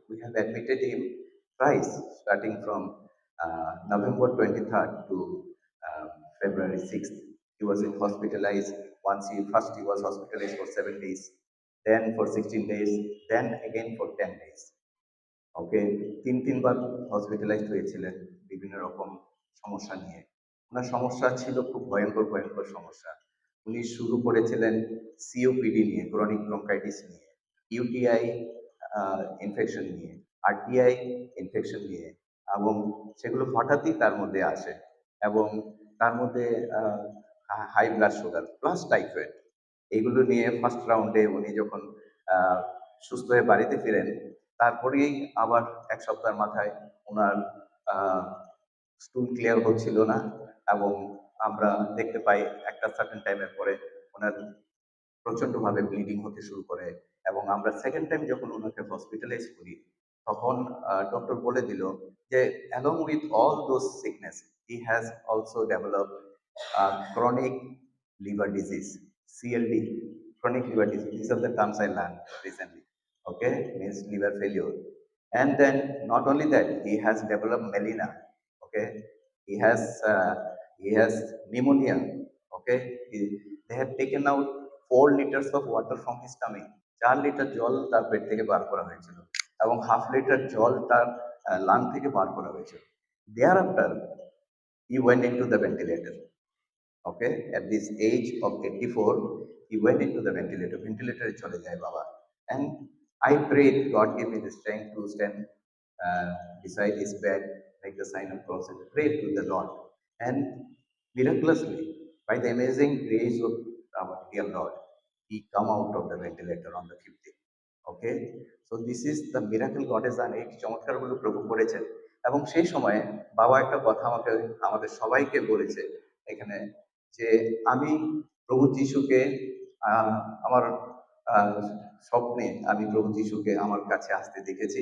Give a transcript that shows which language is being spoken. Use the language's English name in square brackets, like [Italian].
[English] We have admitted him twice, starting from November 23rd to February 6th. He was hospitalized. First he was hospitalized for 7 days, then for 16 days, then again for 10 days. [Bangla] Okay, 3 bar hospitalised হয়েছিলেন বিভিন্ন রকম সমস্যা নিয়ে। ওনার সমস্যা ছিল খুব ভয়ঙ্কর ভয়ঙ্কর সমস্যা। উনি শুরু করেছিলেন সিওপিডি নিয়ে, ক্রনিক ব্রঙ্কাইটিস নিয়ে, ইউটিআই ইনফেকশন নিয়ে, আরটিআই ইনফেকশন নিয়ে, এবং সেগুলো হঠাৎই তার মধ্যে আসে, এবং তার মধ্যে high blood sugar plus typhoid, এইগুলো নিয়ে ফার্স্ট রাউন্ডে উনি যখন সুস্থ হয়ে বাড়িতে ফিরেন, তারপরেই আবার 1 সপ্তাহের মাথায় ওনার স্টুল ক্লিয়ার হচ্ছিল না, এবং আমরা দেখতে পাই একটা সার্টেন টাইমের পরে ওনার প্রচন্ডভাবে ব্লিডিং হতে শুরু করে। এবং আমরা সেকেন্ড টাইম যখন ওনাকে হসপিটালাইজ করি, তখন ডক্টর বলে দিল যে [English] along with all those sickness he has also developed chronic liver disease, CLD, chronic liver disease. These are the terms I learned recently. Okay, means liver failure. And then not only that, he has developed melena. Okay, he has uh, he has pneumonia. Okay, they have taken out 4 liters of water from his tummy. [Bangla] 4 litre জল তার পেট থেকে বার করা হয়েছিল, এবং half litre জল তার lung থেকে বার করা হয়েছিল। [English] There after he went into the ventilator. Okay, at this age of 84 he went into the ventilator [Bangla] chole jay baba. [English] And I prayed God give me the strength to stand beside his bed, make the sign of cross and pray to the Lord. And miraculously, by the amazing grace of our dear Lord, he come out of the ventilator on the 5th day. Okay, so this is the miracle God is done. [Bangla] এই চমৎকারগুলো প্রভু করেছেন। এবং সেই সময়ে বাবা একটা কথা আমাকে, আমাদের সবাইকে বলেছে এখানে, যে আমি প্রভু যিশুকে আমার আহ, স্বপ্নে আমি প্রভু যিশুকে আমার কাছে আসতে দেখেছি।